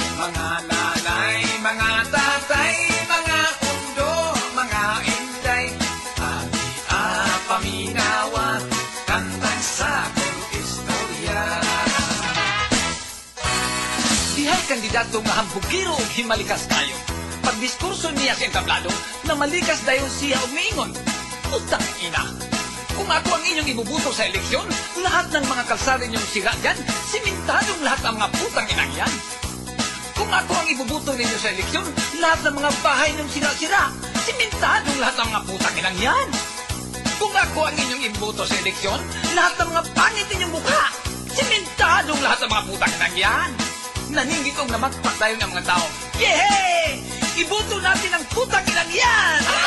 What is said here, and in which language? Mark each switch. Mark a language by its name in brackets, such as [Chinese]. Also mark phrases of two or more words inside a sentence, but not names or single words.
[Cebuano] Mga nanay, mga tatay, mga undo, mga inday, abi a paminawa, kantang sagol istorya. Dihay kandidato nga hambugiro ug himalikas kayo. Pag diskurso niya sa entablado, na malikas dayon siya og miingon, [Filipino] "Putang ina! Kung ako ang inyong ibubuto sa eleksyon, lahat ng mga kalsada ninyong sira dyan, simentadong lahat ang mga putang inang yan. Kung ako ang ibubuto ninyo sa eleksyon, lahat ng mga bahay ninyong sira-sira, simentadong lahat ang mga putang inang yan. Kung ako ang inyong ibubuto sa eleksyon, lahat ng mga pangit ninyong mukha, simentadong lahat ang mga putang inang yan." [Cebuano] Naningit og namakpak dayon ang mga tao, "Yehey! [Filipino] Ibuto natin ang putang inang yan!"